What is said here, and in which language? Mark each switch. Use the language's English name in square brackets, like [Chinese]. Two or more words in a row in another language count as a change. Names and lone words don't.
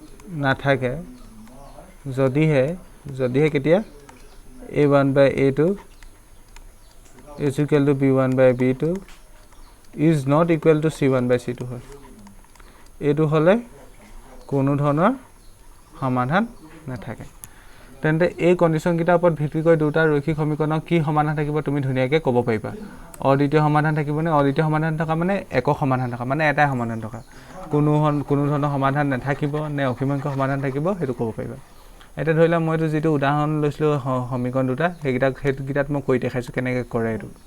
[Assamese] নাথাকে যদিহে কেতিয়া [English] a1 by a2 is equal to b1 by b2 is not equal to c1 by c2 হয় [Assamese] এইটো হলে কোনো ধৰণৰ সমাধান নাথাকে তেন্তে এই কন্ডিশন কিটা ওপৰত ভিত্তি কৰি দুটা ৰৈখিক সমীকৰণৰ কি সমাধান থাকিব তুমি ধুনীয়াকৈ ক'ব পাৰিবা অদ্বিতীয় সমাধান থাকিবনে অদ্বিতীয় সমাধান থকা মানে একক সমাধান থকা মানে এটাই সমাধান থকা কোনো ধৰণৰ সমাধান নাথাকিব নে অসীমাংক সমাধান থাকিব সেইটো ক'ব পাৰিবা এটা ধৰিলা মইতো যেটো উদাহৰণ লৈছিলো সমীকৰণ দুটা সেইগিটাত মই কৈ দেখাইছো কেনেকৈ কৰে এইটো